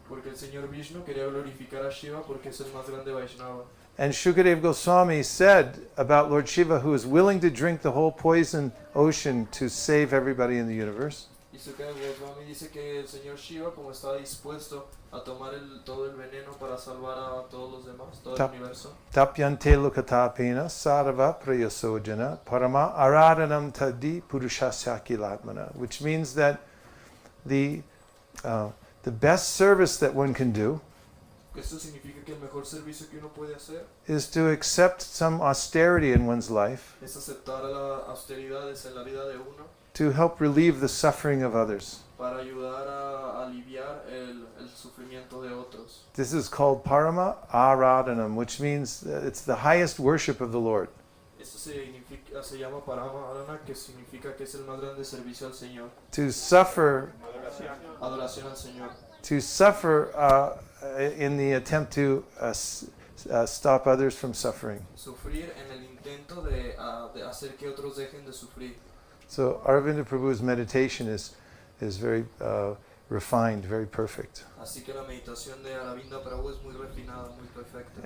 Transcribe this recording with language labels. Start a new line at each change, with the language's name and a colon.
Spanish: Porque el Señor Vishnu quería glorificar a Shiva porque es el más grande Vaishnava.
English: And Shukadeva Goswami said about Lord Shiva, who is willing to drink the whole poison ocean to save everybody in the universe.
Spanish: Y Sukadeva Goswami dice que el Señor Shiva, como estaba dispuesto a tomar todo el veneno para salvar a todos los demás, todo el universo,
Sanskrit: Tapyante lokatapena sarva prayasojana parama aradanam tadi purushasakilatmana,
English: which means that the best service that one can do
Spanish: esto significa que el mejor servicio que uno puede hacer
English: is to accept some austerity in one's life
Spanish: es aceptar las austeridades en la vida de uno
English: to help relieve the suffering of others.
Spanish: para ayudar a aliviar el sufrimiento de otros.
English: This is called parama aradanam, which means that it's the highest worship of the Lord.
Spanish: Esto se llama Parama Arana, que significa que es el más grande servicio al Señor.
English: To suffer,
Spanish: Adoración al Señor.
English: to suffer in the attempt to stop others from suffering.
Spanish: Sufrir en el intento de hacer que otros dejen de sufrir.
English: So Aravinda Prabhu's meditation is very refined, very perfect.
Spanish: Así que la meditación de Aravinda Prabhu es muy refinada, muy perfecta.